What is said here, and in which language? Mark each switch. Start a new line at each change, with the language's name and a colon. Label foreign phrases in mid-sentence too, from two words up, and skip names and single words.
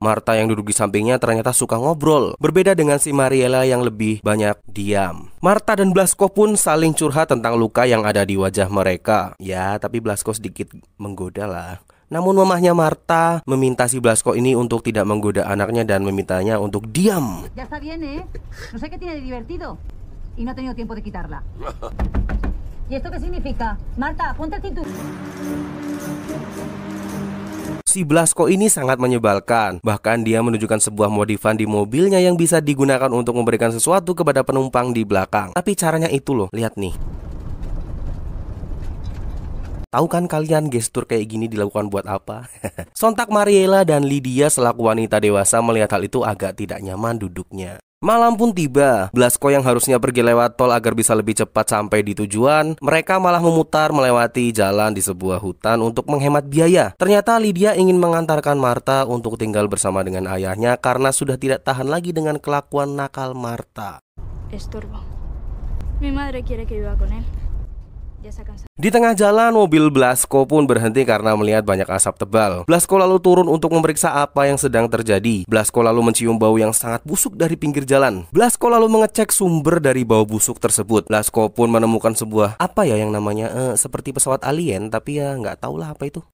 Indonesian: Marta yang duduk di sampingnya ternyata suka ngobrol. Berbeda dengan si Mariela yang lebih banyak diam. Marta dan Blasco pun saling curhat tentang luka yang ada di wajah mereka. Ya, tapi Blasco sedikit menggoda lah. Namun mamahnya Marta meminta si Blasco ini untuk tidak menggoda anaknya dan memintanya untuk diam.
Spanish: Ya está bien, ¿eh? No sé qué tiene de divertido. Y no ha tenido tiempo de quitarla. ¿Y esto qué significa? Marta, ponte el cinturón.
Indonesian: Si Blasco ini sangat menyebalkan. Bahkan dia menunjukkan sebuah modifan di mobilnya yang bisa digunakan untuk memberikan sesuatu kepada penumpang di belakang. Tapi caranya itu loh, lihat nih. Tahu kan kalian gestur kayak gini dilakukan buat apa? Sontak Mariela dan Lydia selaku wanita dewasa melihat hal itu agak tidak nyaman duduknya. Malam pun tiba. Blasco yang harusnya pergi lewat tol agar bisa lebih cepat sampai di tujuan, mereka malah memutar melewati jalan di sebuah hutan untuk menghemat biaya. Ternyata Lydia ingin mengantarkan Marta untuk tinggal bersama dengan ayahnya karena sudah tidak tahan lagi dengan kelakuan nakal Marta.
Spanish: Estorbo. Mi madre quiere que viva con él.
Indonesian: Di tengah jalan, mobil Blasco pun berhenti karena melihat banyak asap tebal. Blasco lalu turun untuk memeriksa apa yang sedang terjadi. Blasco lalu mencium bau yang sangat busuk dari pinggir jalan. Blasco lalu mengecek sumber dari bau busuk tersebut. Blasco pun menemukan sebuah apa ya yang namanya seperti pesawat alien, tapi ya nggak tahulah apa itu.